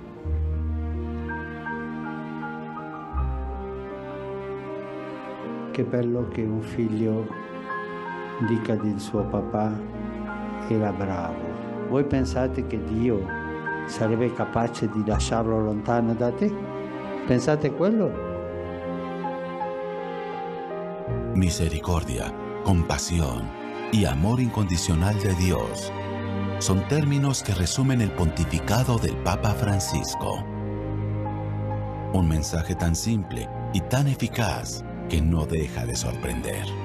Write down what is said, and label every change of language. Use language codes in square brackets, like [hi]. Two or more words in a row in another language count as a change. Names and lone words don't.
[it] Che bello che un figlio dica del suo papà era bravo. Voi pensate che Dio sarebbe capace di lasciarlo lontano da te? ¿Pensate quello? [es] Misericordia, compasión y amor incondicional de Dios son términos que resumen el pontificado del Papa Francisco. Un mensaje tan simple y tan eficaz que no deja de sorprender.